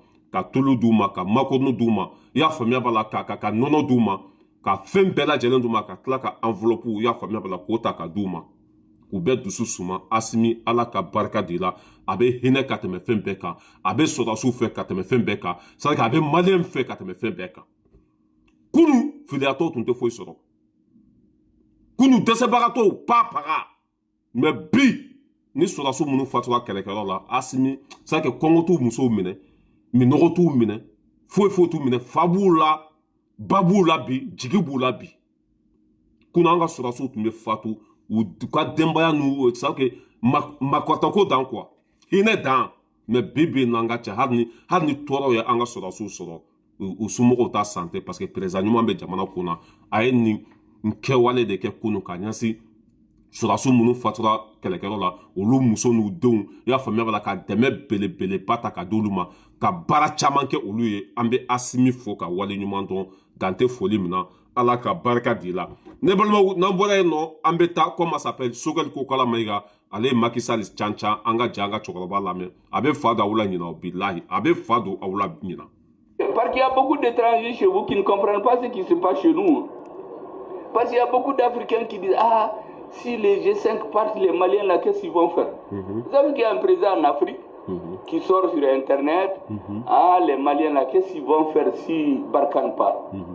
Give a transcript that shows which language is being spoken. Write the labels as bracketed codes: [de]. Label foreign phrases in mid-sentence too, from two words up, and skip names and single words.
[bm] ka tulu d'u ma ka makoroni d'u ma i y'a faamuya b'a la ka nɔnɔ d'u ma ka fɛn bɛɛ lajɛlen d'u ma ka tila ka enveloppe i y'a faamuya b'a la k'o ta ka d'u ma k'u bɛɛ dusu suma Assimi Ala ka barika de la a bɛ hinɛ ka tɛmɛ fɛn bɛɛ kan a bɛ sɔrɔdasiw fɛ ka tɛmɛ fɛn bɛɛ kan [fr] c'est à dire [bm] a bɛ maliyɛn fɛ ka tɛmɛ fɛn bɛɛ kan kunu filiyatɔw tun tɛ foyi sɔrɔ kunu dɛsɛbagatɔw papaga mais bi ni sɔrɔdasiw minnu fatura kɛlɛkɛyɔrɔ la Assimi [fr] c'est à dire [bm] kɔngɔ t'u musow minɛ minɔgɔ t'u minɛ foyi t'u minɛ fa b'u la ba b'u la bi jigi b'u la bi kunu an ka sɔrɔdasiw tun bɛ fatu u ka denbaya n'u [fr] c'est à dire [bm] makɔtako dan quoi hinɛ dan mais bi n'an ka cɛ hali ni tɔɔrɔ ye an ka sɔrɔdasiw sɔrɔ u somɔgɔw ta santé parce que président ɲuman bɛ jamana kunna a ye nin kɛwale de kɛ kunu ka ɲɛsin sɔrɔdasiw minnu fatura kɛlɛkɛyɔrɔ la olu muso n'u denw i y'a faamuya b'a la ka dɛmɛ belebeleba ta ka di olu ma ka baara caman kɛ olu ye an bɛ Assimi fo ka wale ɲuman dɔn dan tɛ foli min na Ala ka barika di la ne balimaw n'an bɔra yen nɔ an bɛ taa [fr] comment ça s'appelle [bm] Sogɛli Kokala Mayiga ale ye Macky Sall cancan an ka jɛ an ka cɛkɔrɔba lamɛn a bɛ fa don aw la ɲina o bilahi a bɛ fa don aw la ɲina. [fr] Parce qu'il y a beaucoup d'étrangers chez vous qui ne comprennent pas ce qui se passe chez nous. Parce qu'il y a beaucoup d'Africains qui disent ah, si les G5 partent, les Maliens là, qu'est-ce qu'ils vont faire? Vous savez qu'il y a un président en Afrique qui sort sur Internet. Ah, les Maliens là, qu'est-ce qu'ils vont faire si Barkhane part?